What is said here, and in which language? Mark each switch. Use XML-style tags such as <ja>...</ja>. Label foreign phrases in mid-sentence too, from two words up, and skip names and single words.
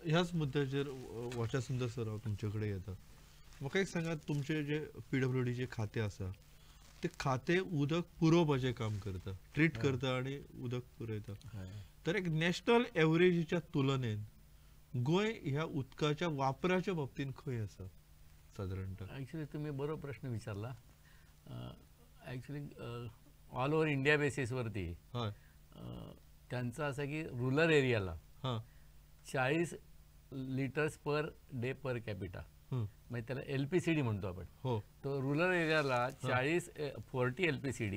<kok>ह्याच मुद्द्याचेर वाचा सुंदर सर हांव तुमचे कडेन येता. म्हाका एक सांगात, तुमचे जे PWDचे खातें आसा ते खातें उदक पुरवपाचें काम करता, ट्रीट करता आनी उदक पुरयता. तर एक नॅशनल एवरेजीच्या तुलनेन गोंय ह्या उदकाच्या वापराच्या बाबतींत खंय आसा सादारणतः? ॲक्च्युली तुम्ही बरो प्रश्न विचारला.</kok> <en>actually all over India basis-varti</en> <mr>त्यांचं असं की</mr> <en>rural area-la 40 liters per day per capita,</en> <mr>म्हणजे त्याला LPCD म्हणतो आपण. तो</mr> <en>rural area-la</en> <mr>40 LPCD.</mr>